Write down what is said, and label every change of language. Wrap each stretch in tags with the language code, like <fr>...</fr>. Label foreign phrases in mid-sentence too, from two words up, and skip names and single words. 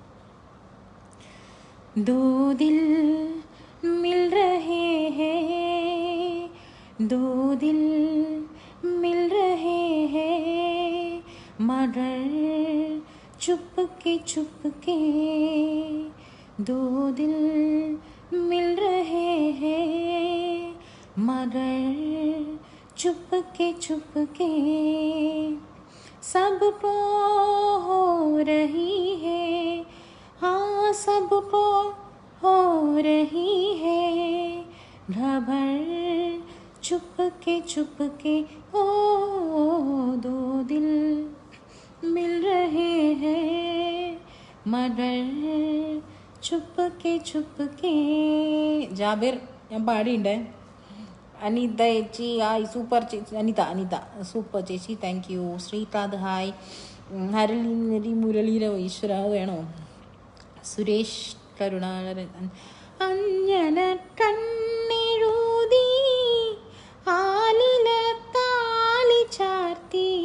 <hi>दो दिल मिल रहे हैं, दो दिल मिल रहे हैं, मगर चुपके चुपके, दो दिल मिल रहे हैं, मगर चुपके सबको हो रही है, हाँ सबको हो रही है खबर, चुपके ओ दो दिल मिल रहे हैं मगर ചുപ്പക്കെ.</hi> <ml>ജാബിർ ഞാൻ പാടിയുണ്ടേ. അനിത ചേച്ചി ഹായ്, സൂപ്പർ ചേച്ചി. അനിത സൂപ്പർ ചേച്ചി,</ml> <en>thank you.</en> <ml>ശ്രീകാന്ത് ഹായ്. മുരളീര ഈശ്വര വേണോ? സുരേഷ് കരുണാകരൻ അഞ്ജന കണ്ണെഴുതി ആലില താലി ചാർത്തി</ml>